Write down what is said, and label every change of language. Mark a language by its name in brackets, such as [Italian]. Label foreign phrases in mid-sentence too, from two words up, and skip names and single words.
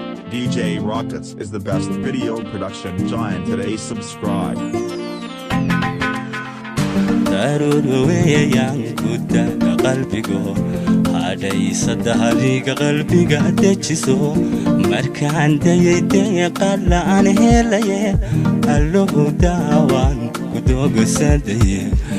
[English] D J Rockets is the best video production giant. Today subscribe. [Somali] Daruur weeyaan ku taga qalbigo, hadhaysa dahriga qalbiga dejiso. Markaan dayay deeqa la'aan helaye, allow daawaan ku doogsaday.